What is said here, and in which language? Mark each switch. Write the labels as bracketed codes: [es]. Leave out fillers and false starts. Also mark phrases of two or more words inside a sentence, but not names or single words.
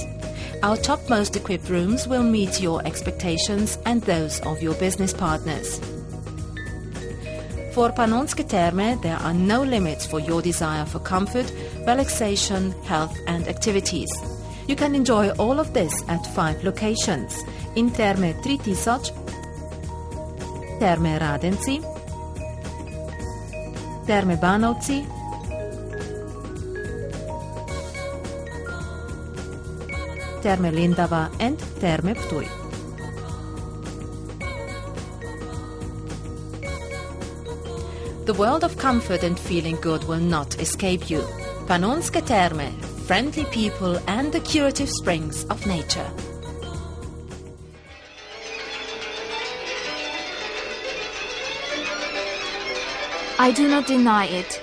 [en] Our topmost equipped rooms will meet your expectations and those of your business partners. For Pannonske Terme, there are no limits for your desire for comfort, relaxation, health and activities. You can enjoy all of this at 5 locations: in Terme 3000, Terme Radenci, Terme Banovci, Terme Lindava and Terme Ptuj. The world of comfort and feeling good will not escape you. Pannonske Terme, friendly people and the curative springs of nature. I do not deny it.